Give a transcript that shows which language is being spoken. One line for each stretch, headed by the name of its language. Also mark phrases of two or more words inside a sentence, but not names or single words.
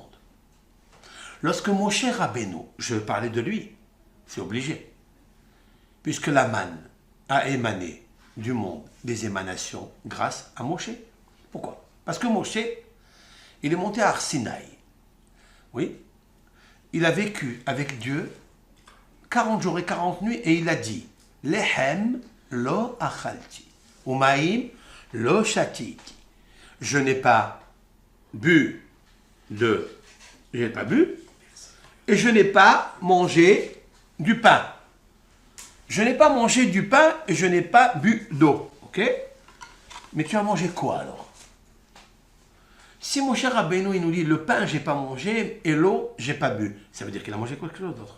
French: Lorsque Moshe Rabbeinu, je vais parler de lui, c'est obligé, puisque la manne a émané du monde des émanations grâce à Moshe. Pourquoi? Parce que Moshe, il est monté à Arsinaï. Oui. Il a vécu avec Dieu 40 jours et 40 nuits et il a dit
Hebrew: לחם לא אכלתי, ומים לא שתיתי.
French: Je n'ai pas bu et je n'ai pas mangé du pain. Je n'ai pas mangé du pain et je n'ai pas bu d'eau. Ok? Mais tu as mangé quoi alors? Si mon cher Rabbeinu, il nous dit le pain, j'ai pas mangé et l'eau, j'ai pas bu, ça veut dire qu'il a mangé quelque chose d'autre.